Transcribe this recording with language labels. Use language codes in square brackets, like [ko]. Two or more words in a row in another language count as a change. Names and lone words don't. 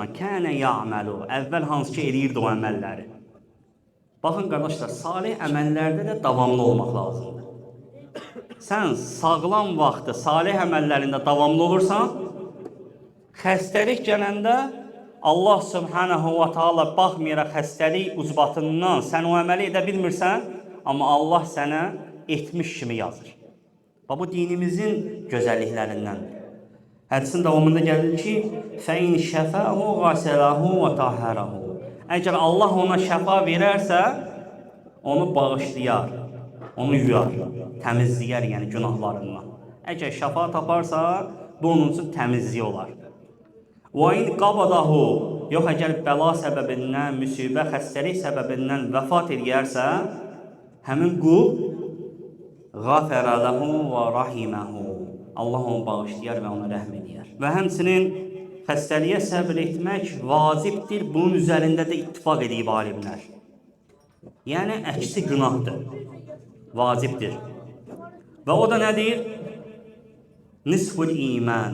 [ar] كان يعمل. [az] Əvvəl hansı ki eləyirdi o əməlləri. Baxın qardaşlar, salih əməllərdə də davamlı olmaq lazımdır. Sən sağlam vaxtı salih əməllərində davamlı olursan, xəstəlik gələndə [ar] الله سبحانه وتعالى [az] baxmayaraq xəstəlik ucbatından sən o əməli edə bilmirsən, amma Allah sənə etmiş kimi yazır. Bu dinimizin gözəlliklərindəndir. Hədisin davamında gəlir ki, [ar] فَاِنْ شَفَاهُ غَسَلَهُ وَتَحَرَهُ. [az] Əgər Allah ona şəfa verərsə, onu bağışlayar, onu yuyar, təmizləyər, yəni günahlarından. Əgər şəfa taparsa, bu onun üçün təmizliyi olar. [ar] وَاِنْ قَبَضَهُ. [az] Yox, əgər bəla səbəbindən, müsibə, xəstəlik səbəbindən vəfat edərsə, həmin qul [ar] غَفَرَ لَهُ وَرَحِمَهُ. [az] Allah onu bağışlayar və ona rəhm edər. Və həmçinin xəstəliyə səbr etmək vacibdir. Bunun üzərində də ittifaq edib alimlər. Yəni, əksi günahdır, vacibdir. Və o da nədir? [ar] نصف الإيمان.